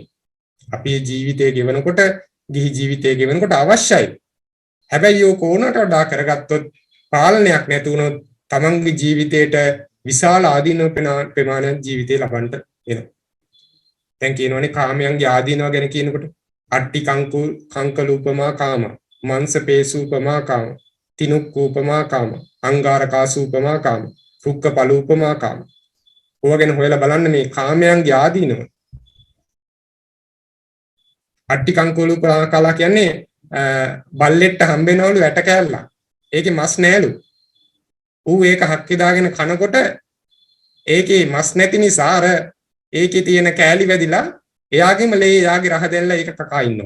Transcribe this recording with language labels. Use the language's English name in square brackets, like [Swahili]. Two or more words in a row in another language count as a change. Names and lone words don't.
[Sinhala] අපේ ජීවිතය ගෙවනකොට ගිහි ජීවිතය ගෙවනකොට අවශ්‍යයි. හැබැයි ඕක ඕනට වඩා කරගත්තොත් පාලනයක් නැති වුණොත් තමන්ගේ ජීවිතේට විශාල ආදීනව ප්‍රමාණයක් ජීවිතේ ලබන්න එනවා. දැන් කියනවනේ කාමයන්ගේ ආදීනව ගැන කියනකොට [Pali] අට්ටි කංකලූපමා කාම, මංසපේසූපමා කාම, තිනුක්කූපමා කාම, අංගාරකාසූපමා කාම, රුක්කපලූපමා කාම. [Sinhala] ඔය ගැන හොයලා බලන්න මේ කාමයන්ගේ ආදීනව. [Pali] අට්ටි කංකලූපමා [Sinhala] කාලා කියන්නේ බල්ලෙට්ට හම්බෙනවලු ඇට කෑල්ල. ඒකේ මස් නෑලු. ඌ ඒක හක්කේ දාගෙන කනකොට ඒකේ මස් නැති නිසා අර ඒකේ තියෙන කෑලි වැදිලා එයාගේම ලේ එයාගේ රහ දැල්ලා ඒක කකා ඉන්නවා.